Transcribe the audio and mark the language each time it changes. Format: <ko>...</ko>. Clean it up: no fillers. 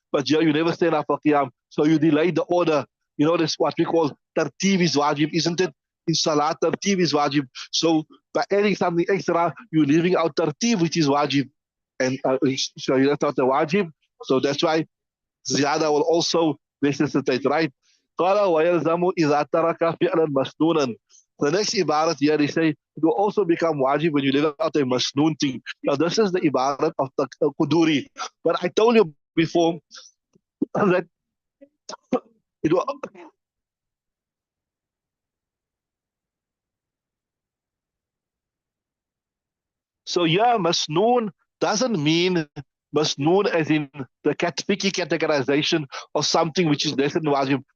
<en>But here you never stand up for qiyam, so you delay the order. You know, that's what we call tartib is wajib, isn't it? In salat, tartib is wajib. So by adding something extra, you're leaving out tartib, which is wajib, and so you left out the wajib. So that's why ziyada will also necessitate, right?</en> <ar>قال ويلزم إذا ترك فعلا مسنونا.</ar> <en>The next ibarat here, they say, it will also become wajib when you leave out a masnoon thing. Now this is the ibarat of the Quduri. But I told you before that it will, so yeah, masnoon doesn't mean masnoon as in the fiqhi categorization of something which is less than wajib.</en>